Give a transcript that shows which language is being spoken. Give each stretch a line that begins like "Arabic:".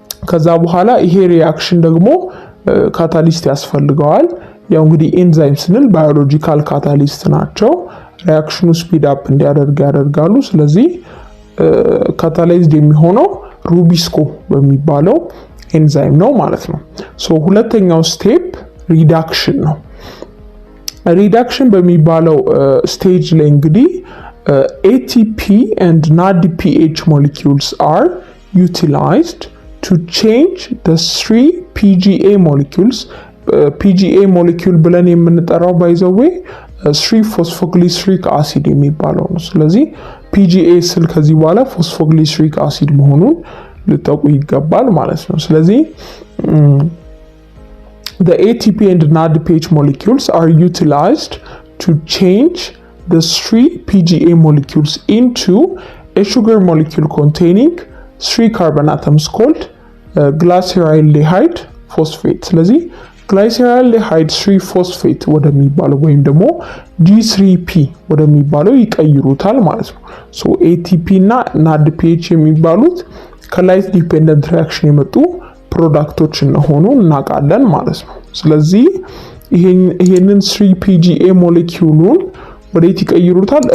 Amharic: ከዛ በኋላ ይሄ ሪአክሽን ደግሞ ካታሊስት ያስፈልገዋል። ያው እንግዲህ ኤንዛይም ስንል ባዮሎጂካል ካታሊስት ናቸው። ሪአክሽኑ ስፒድ አፕ እንዲያደርግ ያደርጋሉ። ስለዚህ ካታላይዝድ የሚሆነው ሩቢስኮ በሚባለው ኤንዛይም ነው ማለት ነው። ሁለተኛው ስቴፕ ሪዳክሽን ነው። ሪዳክሽን በሚባለው ስቴጅ ላይ እንግዲህ
English: ATP and NADPH molecules are utilized to change the 3 PGA molecules. PGA molecule
Amharic: ብለን የምንጠራው
English: by the way 3-phosphoglyceric acid የሚባለው ነው።
Amharic: ስለዚህ PGA ስል ከዚህ በኋላ ፎስፎግሊሰሪክ አሲድ መሆኑን ልታውቁ ይገባል ማለት ነው።
English: ስለዚህ the ATP and NADPH molecules are utilized to change the 3 PGA molecules into a sugar molecule containing 3 carbon atoms called glyceraldehyde phosphate.
Amharic: ስለዚህ glyceraldehyde 3 phosphate ወደሚባለው ወይም ደግሞ G3P ወደሚባለው ይቀይሩታል ማለት ነው። ATP እና NADPH የሚባሉት ከላይት ዲፔንደንት ሪአክሽን የመጡ ፕሮዳክቶች እንደሆኑ እናውቃለን ማለት ነው። ስለዚህ ይሄንን 3 PGA ሞለኪውሉን ወዴት ይቀይሩታል?